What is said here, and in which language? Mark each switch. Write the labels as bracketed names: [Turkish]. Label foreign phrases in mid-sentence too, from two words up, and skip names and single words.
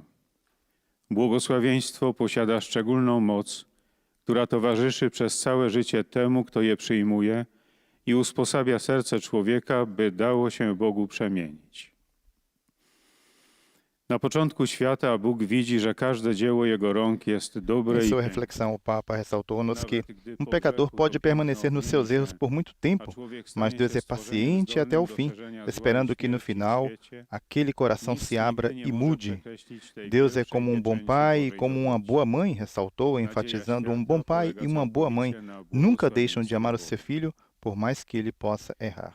[Polish] Błogosławieństwo posiada szczególną moc, która towarzyszy przez całe życie temu, kto je przyjmuje i usposabia serce człowieka, by dało się Bogu przemienić. Na początku świata Bóg widzi, że każde dzieło Jego rąk jest dobre [Portuguese] Em [Polish] i [Portuguese] sua [Polish] piękne. [Portuguese] reflexão, o Papa ressaltou-nos que pecador pode permanecer nos seus erros por muito tempo, mas Deus é paciente até o fim, esperando que no final aquele coração se abra e mude. Deus é como um bom pai e como uma boa mãe, ressaltou, enfatizando um bom pai e uma boa mãe nunca deixam de amar o seu filho, por mais que ele possa errar.